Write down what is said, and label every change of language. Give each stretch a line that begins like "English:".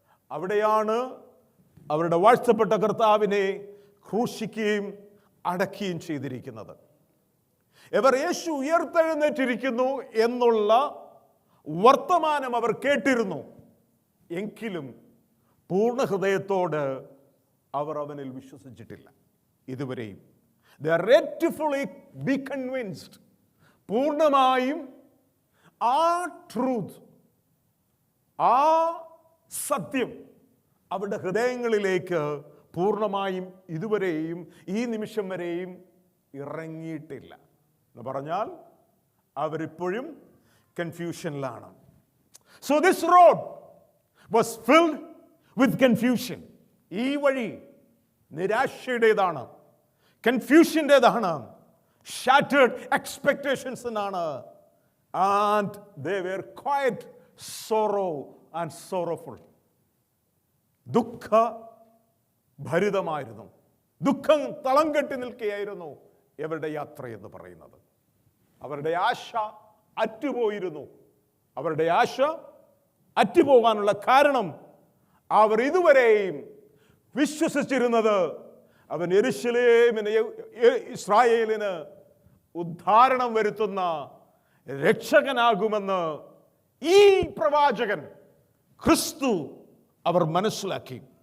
Malayalam: അവിടെയാണ് അവരുടെ വാഴ്ത്തപ്പെട്ട കർത്താവിനെ ക്രൂശിക്കുകയും അടക്കുകയും ചെയ്തിരിക്കുന്നത്. ഇവർ യേശു ഉയർത്തെഴുന്നേറ്റിരിക്കുന്നു എന്നുള്ള വർത്തമാനം അവർ കേട്ടിരുന്നു. എങ്കിലും പൂർണ്ണ ഹൃദയത്തോട് അവർ അവനിൽ വിശ്വസിച്ചിട്ടില്ല ഇതുവരെയും.
English: They are yet to fully be convinced.
Malayalam: പൂർണ്ണമായും ആ ട്രൂത്ത്, ആ സത്യം അവരുടെ ഹൃദയങ്ങളിലേക്ക് പൂർണ്ണമായും ഇതുവരെയും ഈ നിമിഷം വരെയും ഇറങ്ങിയിട്ടില്ല. എന്ന് പറഞ്ഞാൽ അവരിപ്പോഴും കൺഫ്യൂഷനിലാണ്.
English: So this road was filled with confusion.
Malayalam: ഈ വഴി നിരാശയുടേതാണ്, കൺഫ്യൂഷൻ്റെതാണ്,
English: shattered expectations
Malayalam: എന്നാണ്.
English: And they were quite sorrow and sorrowful.
Malayalam: ദുഃഖ ഭരിതമായിരുന്നു, ദുഃഖം തളം കെട്ടി നിൽക്കുകയായിരുന്നു ഇവരുടെ യാത്ര എന്ന് പറയുന്നത്. അവരുടെ ആശ അറ്റുപോയിരുന്നു. അവരുടെ ആശ അറ്റുപോകാനുള്ള കാരണം അവർ ഇതുവരെയും വിശ്വസിച്ചിരുന്നത് അവൻ യെരുശലേമിന്, ഇസ്രായേലിന് ഉദ്ധാരണം വരുത്തുന്ന രക്ഷകനാകുമെന്ന് ഈ പ്രവാചകൻ ക്രിസ്തു അവർ മനസ്സിലാക്കി.